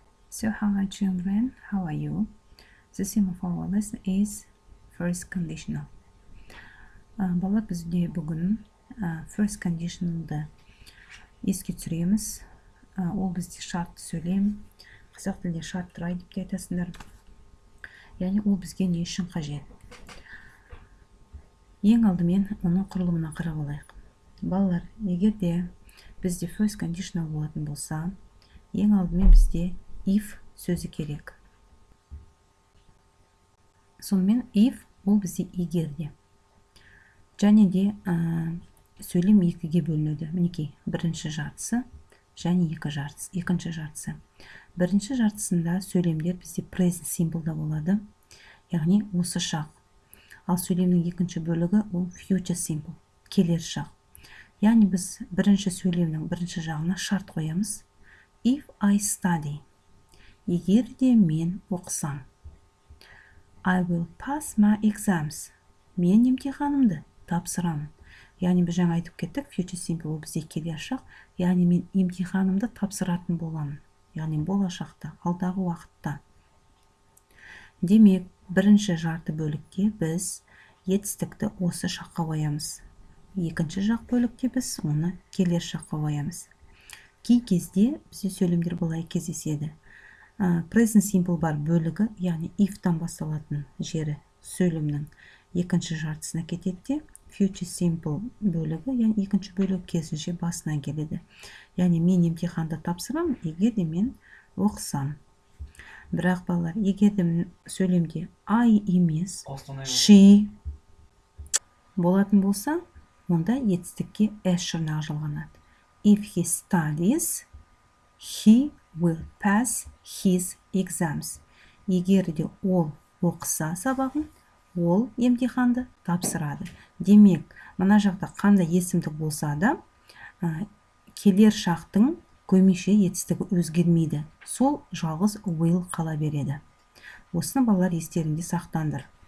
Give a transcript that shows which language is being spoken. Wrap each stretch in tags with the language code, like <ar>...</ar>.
<en>So hi children, how are you? The theme of our lesson is first conditional.</en> <kk>Балалар, бізде бүгін first conditionalды еске түсіреміз. Ол бізде шартты сөйлем, қазақ тілінде шартты рай деп те айтасыңдар. Яғни ол бізге не үшін қажет? Ең алдымен оның құрылымына қарап алайық. Балалар, егер де бізде first conditional болатын болса, ең алдымен бізде if сөзі керек. Сонымен if ол бізде егерде. Және де сөйлем екіге бөлінеді. Мінекей, бірінші жартысы және екінші жартысы. Бірінші жартысында сөйлемдер бізде present simple-да болады. Яғни осы шақ. Ал сөйлемнің екінші бөлігі ол future simple, келер шақ. Яғни біз бірінші сөйлемнің бірінші жағына шарт қоямыз.</kk> <en>If I study,</en> <kk>егер де мен оқысам.</kk> <en>I will pass my exams,</en> <kk>мен емтиханымды тапсырамын. Яғни біз жаңа айтып кеттік, future simple ол бізде келер шақ. Яғни мен емтиханымды тапсыратын боламын. Яғни болашақта, алдағы уақытта. Демек, бірінші жарты бөлікте біз етістікті осы шаққа қоямыз. Екінші жақ бөлікте біз оны келер шаққа қоямыз. Кей кезде бізде сөйлемдер былай кездеседі. Present simple бар бөлігі, яғни if-тан басталатын жері сөйлемнің екінші жартысына кетеді. Future simple бөлігі, яғни екінші бөлігі керісінше басына келеді. Яғни мен емтиханды тапсырам, егер де мен оқысам. Бірақ балалар, егер де сөйлемде I емес, she болатын болса, онда етістікке S жұрнағы жалғанады.</kk> <en>If he studies, he will pass his exams.</en> <kk>Егер де ол оқыса сабағын, ол емтиханды тапсырады. Демек, мына жақта қандай есімдік болса да, келер шақтың көмейше етістігі өзгермейді. Сол жалғыз will қала береді. Осыны балалар естерінде сақтандыр.</kk>